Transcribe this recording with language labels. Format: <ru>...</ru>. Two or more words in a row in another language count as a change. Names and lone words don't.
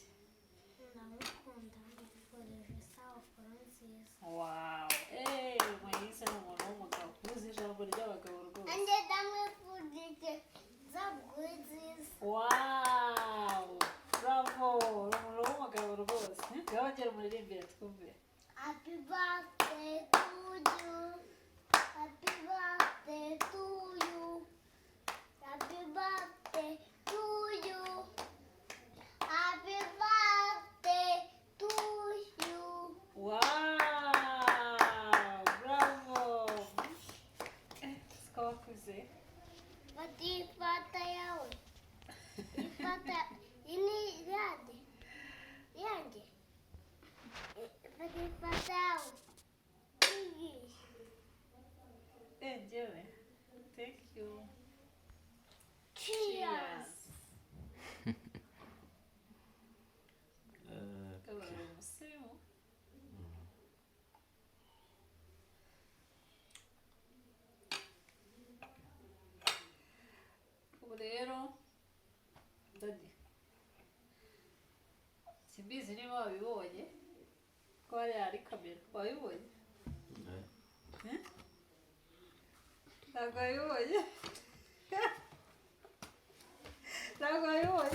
<rw>Ndamukunda mwifurije isabukuru nziza. Wow. Moyise ni umuntu w'umugabo. Uzi ijambo ry'abagabo rwose. Nanjye ndamwifurije isabukuru nziza. Wow. Bravo. Uri umuntu w'umugabo rwose. Ngaho ngera umuririmbire twumve.</rw> <en>Happy birthday to you. Happy birthday to you. Happy birthday to you. Happy birthday to you.</en> <rw>Wow. Bravo. Siko wakuze. Fata ifata yawe. Ifata ini yande. Yanjye. Fata ifata yawe. Iyi. Njyewe.</rw> <en>Thank you. Cheers.</en> <rw>Kabaye umusirimu. Ubu rero dadi simbizi niba wabibonye ko hariya hari kamera wabibonye ntabwo wabibonye ntabwo wabibonye</rw>